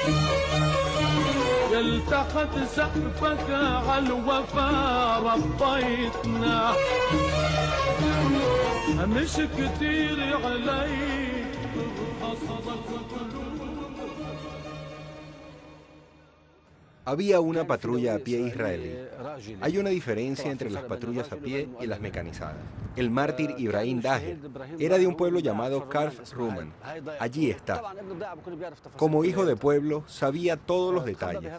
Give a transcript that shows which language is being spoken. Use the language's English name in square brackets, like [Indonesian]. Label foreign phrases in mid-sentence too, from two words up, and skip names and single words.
[Arabic] يلتحت سقفك عالوفا ربيتنا مش كتير عليك قصدك قلوب. [Spanish] Había una patrulla a pie israelí. Hay una diferencia entre las patrullas a pie y las mecanizadas. El mártir Ibrahim Daher era de un pueblo llamado Karf Ruman. Allí está. Como hijo de pueblo, sabía todos los detalles.